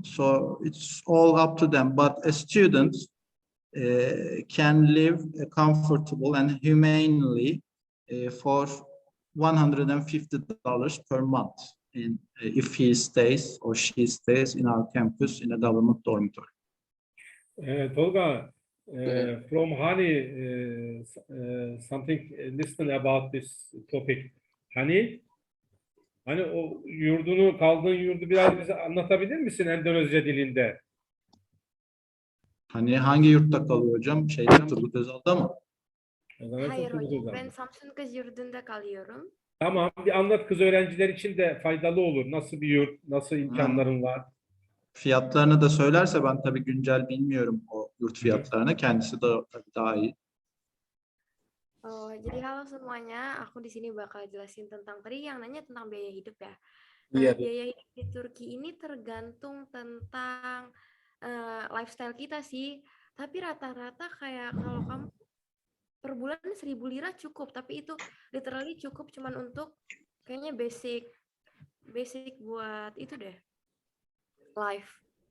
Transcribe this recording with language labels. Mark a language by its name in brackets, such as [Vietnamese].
[English] So it's all up to them. But a student can live comfortable and humanely for $150 per month if he stays or she stays in our campus in a government dormitory. Tolga, from Hani, something listen about this topic. [Turkish] Hani o kaldığın yurdu biraz bize anlatabilir misin Endonezya dilinde? Hani hangi yurtta kalıyor hocam? Turgut Özal'da mı? Hayır hocam, ben Samsun Kız Yurdu'nda kalıyorum. Tamam, bir anlat, kız öğrenciler için de faydalı olur. Nasıl bir yurt, nasıl imkanların var? Fiyatlarını da söylerse, ben tabii güncel bilmiyorum o yurt fiyatlarını. Kendisi de daha iyi. [Indonesian] Jadi halo semuanya, aku di sini bakal jelasin tentang tadi yang nanya tentang biaya hidup ya. Iya. Biaya hidup di Turki ini tergantung tentang lifestyle kita sih. Tapi rata-rata kayak kalau kamu per bulan 1.000 lira cukup, tapi itu literally cukup cuman untuk kayaknya basic buat itu deh. Life.